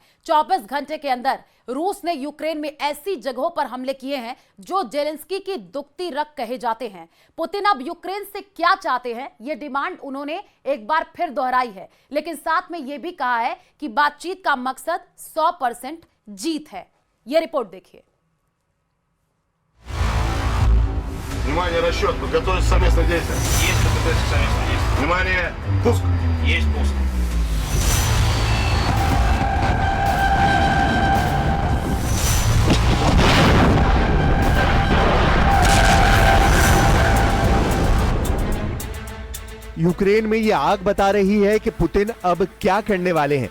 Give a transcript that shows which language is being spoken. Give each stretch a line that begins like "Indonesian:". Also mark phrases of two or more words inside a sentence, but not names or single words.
Hindi: 24 घंटे के अंदर रूस ने यूक्रेन में ऐसी जगहों पर हमले किए हैं जो जेलेंस्की की दुखती रग कहे जाते हैं। पुतिन अब यूक्रेन से क्या चाहते हैं, यह डिमांड उन्होंने एक बार फिर दोहराई है, लेकिन साथ में यह भी कहा है कि बातचीत का मकसद 100% जीत है। यह रिपोर्ट देखिए।
Russian: Внимание, расчет. Подготовить совместное действие. Есть подготовить совместное действие. Внимание, пуск. Есть пуск.
Hindi: यूक्रेन में ये आग बता रही है कि पुतिन अब क्या करने वाले हैं।